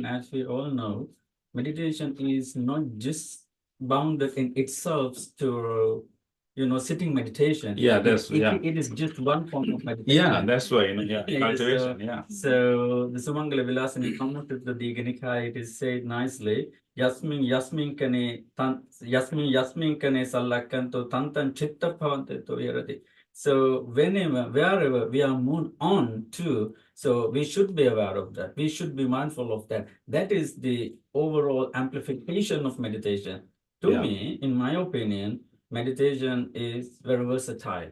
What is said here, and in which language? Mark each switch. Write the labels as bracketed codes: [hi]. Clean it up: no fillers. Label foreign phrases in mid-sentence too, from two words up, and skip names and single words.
[en] As we all know, meditation is not just bounded in itself to, sitting meditation. Yeah, It is just one form of meditation. Yeah, that's why, cultivation, So the Sumangala Vilasana commented the Diganika, it is said nicely, [pi] Yasmin kane sallakanto tantan chitta bhavante to yarati. [en] So wherever we are moved on to, so we should be aware of that. We should be mindful of that. That is the overall amplification of meditation. To me, in my opinion, meditation is very versatile,